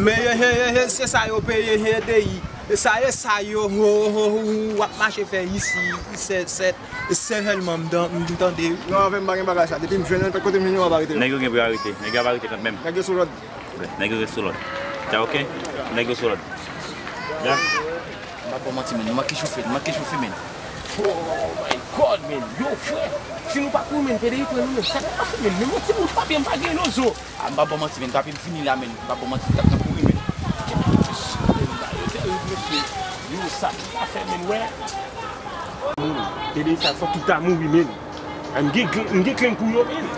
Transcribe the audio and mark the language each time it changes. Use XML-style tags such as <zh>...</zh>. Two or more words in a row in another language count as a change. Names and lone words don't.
<ht>men ye, ye, ye, ye, se sa yo peye he, de yi. E sa, e sa yo, ho, ho, ho, w ap mache fè isi, se, se, se sèlman m dan, m tande. Non, avè m bagen bagaj sa. Depi m jwenn, se pa kote m vin, yo va arete yo. Nèg yo gen pou arete. Nèg yo va arete kanmenm. Nèg yo sou lòd. Nèg yo sou lòd. Tcha, ok? Nèg yo sou lòd. Ya. Mwen pa bon ti men, mwen ki choufe, mwen ki choufe men.</ht> <en>Oh my God,</en> <ht>men. Yo, frè. Si nou pa kou men, P D I pran nou men. Sa pa fè men. Men mwen ti moun pa byen pa gen nou zo. A, mwen pa bon ti men, pa byen fini la men. Mwen pa bon ti men, pa byen kou men. Yo, sa pa fè men, wè. P D I sa fò tout a mouri men. An gen, gen klen pou yo men.</ht>